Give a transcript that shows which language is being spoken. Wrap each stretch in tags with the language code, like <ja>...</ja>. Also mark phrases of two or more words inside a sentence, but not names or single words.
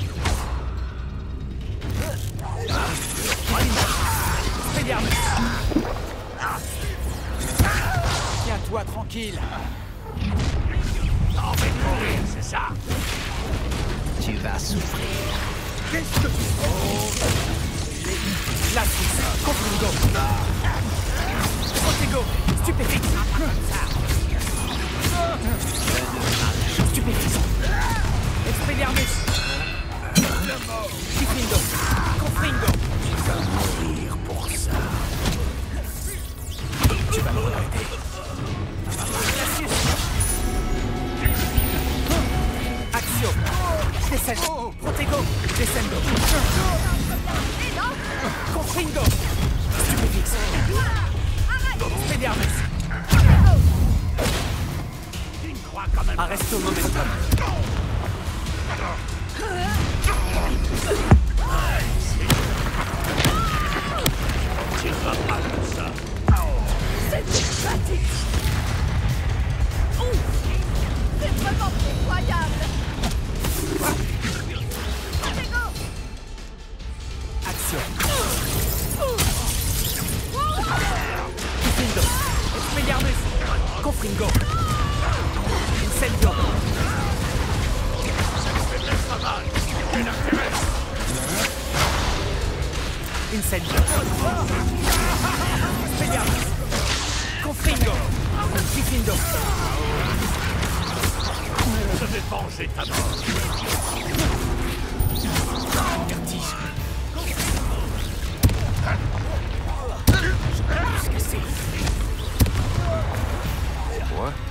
<fr>Expelliarmus. Tiens-toi tranquille. Envie de mourir, c'est ça? Tu vas souffrir. Glacis. Confringo. Protego. Stupéfixe. Stupéfixe. Expelliarmus. Confringo. Confringo. Tu vas mourir pour ça. Tu vas me regretter. Glacius. Axio. Descendo. Protego. Descendo. Confringo. Stupéfixe. Expelliarmus. Arresto momentum. Tu vas pas comme ça. C'était pratique. Ouf, c'est vraiment incroyable. Protego. Action. Confringo. Expelliarmus. Confringo. Incendio. Incendio. Expelliarmus. Confringo. Diffindo. Je vais venger ta mort. Vertige. Quoi?</fr>